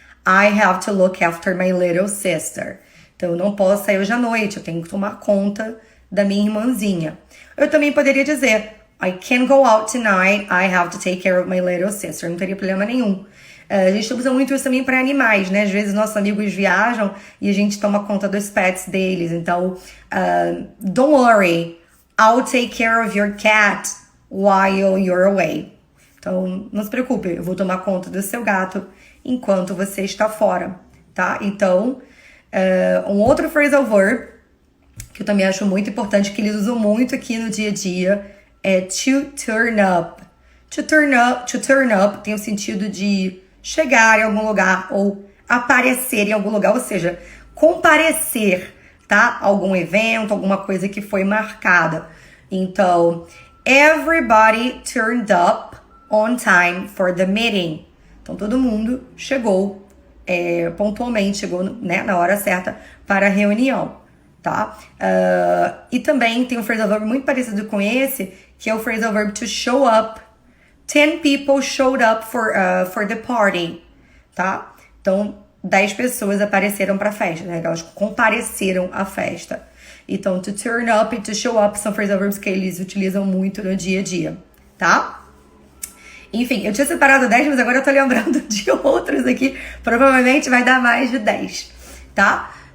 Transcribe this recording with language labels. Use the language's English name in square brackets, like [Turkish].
[English] I have to look after my little sister. [Portuguese] Então, eu não posso sair hoje à noite, eu tenho que tomar conta da minha irmãzinha. Eu também poderia dizer [English] I can't go out tonight, I have to take care of my little sister. [Portuguese] Não teria problema nenhum. A gente usa muito isso também para animais, né? Às vezes nossos amigos viajam e a gente toma conta dos pets deles. Então, [English] don't worry, I'll take care of your cat while you're away. [Portuguese] Então, não se preocupe, eu vou tomar conta do seu gato enquanto você está fora, tá? Então, um outro phrasal verb que eu também acho muito importante, que eles usam muito aqui no dia a dia, é to turn up. To turn up tem o sentido de chegar em algum lugar ou aparecer em algum lugar, ou seja, comparecer, tá? Algum evento, alguma coisa que foi marcada. Então, [English] everybody turned up on time for the meeting. [Portuguese] Então, todo mundo chegou pontualmente, chegou, né, na hora certa para a reunião, tá? E também tem um phrasal verb muito parecido com esse, que é o phrasal verb to show up. [English] 10 people showed up for the party, [Portuguese] tá? Então, 10 pessoas apareceram para a festa, né? Elas compareceram à festa. Então, to turn up e to show up são phrasal verbs que eles utilizam muito no dia a dia, tá? Enfim, eu tinha separado 10, mas agora eu tô lembrando de outros aqui. Provavelmente vai dar mais de 10, tá?